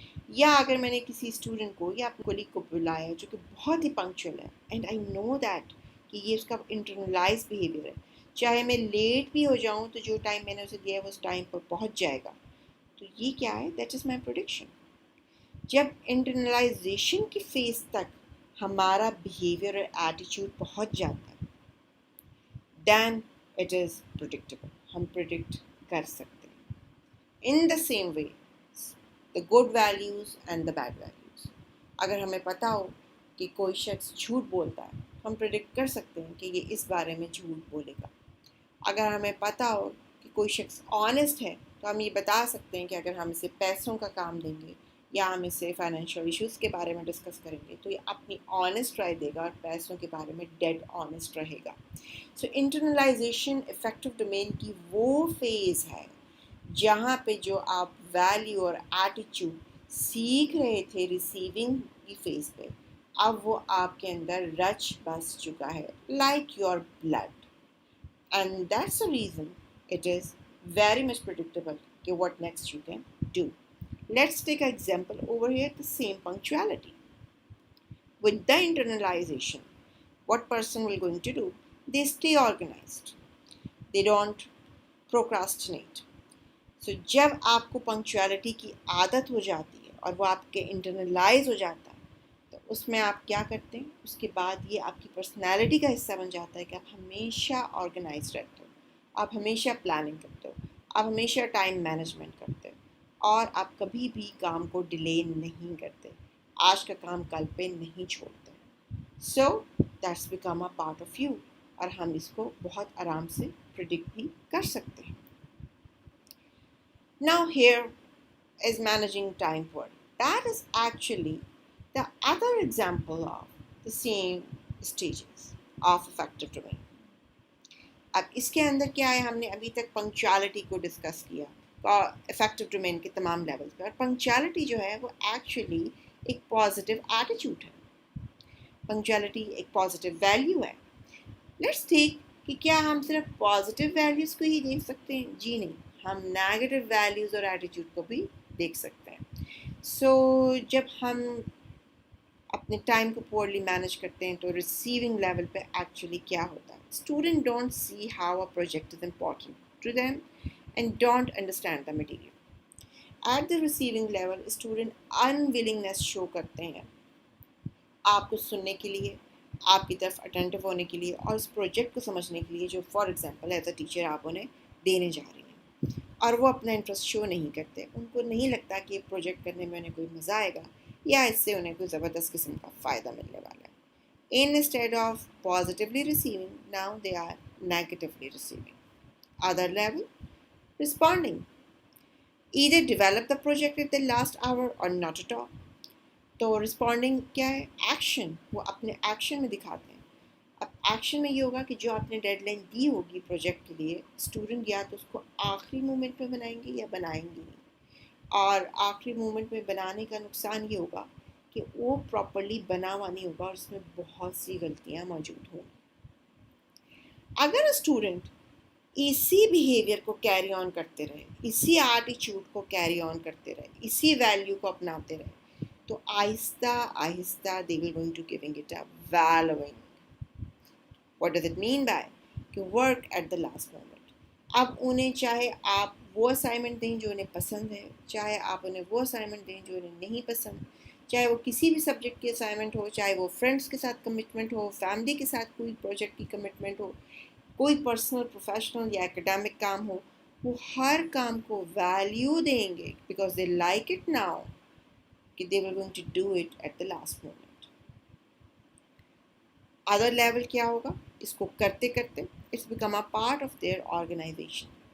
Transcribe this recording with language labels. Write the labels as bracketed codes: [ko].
[ur] یا اگر میں نے کسی اسٹوڈنٹ کو یا اپنے کولیگ کو بلایا جو کہ بہت ہی پنکچوئل ہے [en] and I know that [ur] کہ یہ اس کا انٹرنلائز بیہیویئر ہے، چاہے میں لیٹ بھی ہو جاؤں تو جو ٹائم میں نے اسے دیا ہے وہ اس ٹائم پر پہنچ جائے گا. تو یہ کیا ہے؟ [en] That is my prediction. [ur] جب انٹرنلائزیشن کی فیز تک ہمارا بیہیویئر اور ایٹیچیوڈ پہنچ جاتا ہے [en] then it is پروڈکٹیبل، [ur] ہم پروڈکٹ کر سکتے ہیں. [en] In the same way the good values and the bad values. [ur] اگر ہمیں پتہ ہو کہ کوئی شخص جھوٹ بولتا ہے ہم پریڈکٹ کر سکتے ہیں کہ یہ اس بارے میں جھوٹ بولے گا. اگر ہمیں پتہ ہو کہ کوئی شخص آنیسٹ ہے تو ہم یہ بتا سکتے ہیں کہ اگر ہم اسے پیسوں کا کام دیں گے یا ہم اسے فائنینشیل ایشوز کے بارے میں ڈسکس کریں گے تو یہ اپنی آنیسٹ رائے دے گا اور پیسوں کے بارے میں ڈیڈ آنیسٹ رہے گا. سو انٹرنلائزیشن افیکٹو ڈومین کی وہ فیز ہے جہاں پہ جو آپ ویلیو اور ایٹیچیوڈ سیکھ رہے تھے ریسیونگ کی فیز پہ، اب وہ آپ کے اندر رچ بس چکا ہے [en] Like your blood. And that's the reason it is very much predictable what next you can do. Let's take an example over here, the same punctuality. With the internalization, what person will going to do? They stay organized. They don't procrastinate. [ur] So جب آپ کو punctuality کی عادت ہو جاتی ہے اور وہ آپ کے انٹرنلائز ہو جاتا ہے تو اس میں آپ کیا کرتے ہیں؟ اس کے بعد یہ آپ کی پرسنالٹی کا حصہ بن جاتا ہے کہ آپ ہمیشہ آرگنائز رہتے ہو، آپ ہمیشہ پلاننگ کرتے ہو، آپ ہمیشہ ٹائم مینجمنٹ کرتے ہو اور آپ کبھی بھی کام کو ڈیلے نہیں کرتے، آج کا کام کل پہ نہیں چھوڑتے. [en] so that's become a part of you [ur] اور ہم اس کو بہت آرام سے پریڈکٹ بھی کر سکتے ہیں. [en] Now here is managing time poorly. That is actually the other example of the same stages of effective domain. [ur] اب اس کے اندر کیا ہے؟ ہم نے ابھی تک پنکچوالٹی کو ڈسکس کیا افیکٹو ڈومین کے تمام لیولز پہ، اور پنکچوالٹی جو ہے وہ ایکچولی ایک پازیٹیو ایٹیچیوڈ ہے، پنکچوالٹی ایک پازیٹیو ویلیو ہے. [en] let's take [ur] کہ کیا ہم صرف پازیٹیو ویلیوز کو ہی دیکھ سکتے ہیں؟ جی نہیں، ہم نیگیٹو ویلیوز اور ایٹیچیوڈ کو بھی دیکھ سکتے ہیں. سو جب ہم اپنے ٹائم کو پورلی مینیج کرتے ہیں تو ریسیونگ لیول پہ ایکچولی کیا ہوتا ہے؟ [en] Student don't see how a project is important to them and don't understand the material. At the receiving level [ur] student انولنگنیس شو کرتے ہیں آپ کو سننے کے لیے، آپ کی طرف اٹینٹو ہونے کے لیے اور اس پروجیکٹ کو سمجھنے کے لیے جو [en] for example as a teacher [ur] آپ انہیں دینے جا رہی ہیں، اور وہ اپنا انٹرسٹ شو نہیں کرتے. ان کو نہیں لگتا کہ یہ پروجیکٹ کرنے میں انہیں کوئی مزہ آئے گا یا اس سے انہیں کوئی زبردست قسم کا فائدہ ملنے والا ہے. [en] Instead of positively receiving, now they are negatively receiving. Other level, responding. Either develop the project at the last hour or not at all. [ur] تو رسپونڈنگ کیا ہے؟ ایکشن. وہ اپنے ایکشن میں دکھاتے ہیں. اب ایکشن میں یہ ہوگا کہ جو آپ نے ڈیڈ لائن دی ہوگی پروجیکٹ کے لیے، اسٹوڈنٹ یا تو اس کو آخری مومنٹ میں بنائیں گے یا بنائیں گے نہیں. اور آخری مومنٹ میں بنانے کا نقصان یہ ہوگا کہ وہ پراپرلی بنا ہوا نہیں ہوگا اور اس میں بہت سی غلطیاں موجود ہوں. اگر اسٹوڈنٹ اسی بیہیویئر کو کیری آن کرتے رہے، اسی ایٹیچیوڈ کو کیری آن کرتے رہے، اسی ویلیو کو اپناتے رہے، تو آہستہ آہستہ [en] they will going to giving it a valuing. What does it mean by کہ work at the last moment. [ur] اب انہیں چاہے آپ وہ اسائنمنٹ دیں جو انہیں پسند ہے، چاہے آپ انہیں وہ اسائنمنٹ دیں جو انہیں نہیں پسند، چاہے وہ کسی بھی سبجیکٹ کی اسائنمنٹ ہو، چاہے وہ فرینڈس کے ساتھ کمٹمنٹ ہو، فیملی کے ساتھ کوئی پروجیکٹ کی کمٹمنٹ ہو، کوئی پرسنل پروفیشنل یا اکیڈیمک کام ہو، وہ ہر کام کو ویلیو دیں گے [en] because they like it now [ur] کہ [en] they were going to do it at the last moment. Other level [ur] کیا ہوگا؟ اس کو کرتے کرتے [en] it's become a part of their organization.